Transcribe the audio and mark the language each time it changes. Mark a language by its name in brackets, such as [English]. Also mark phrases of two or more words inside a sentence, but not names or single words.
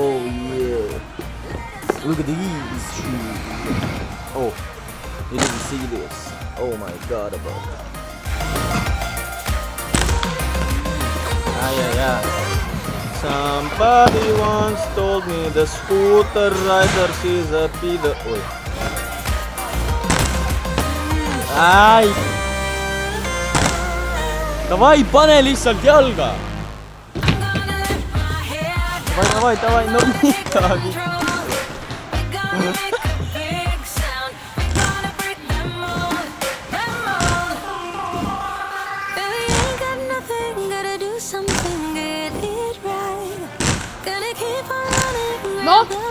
[English] Oh yeah. Look at these shoes. Oh, you didn't see this. Oh my god, about that. Yeah. Somebody once told me the scooter riders is a pedo. Oi. Ai! [Estonian] Davai, pane lihtsalt jalga! Davai, no midagi! No!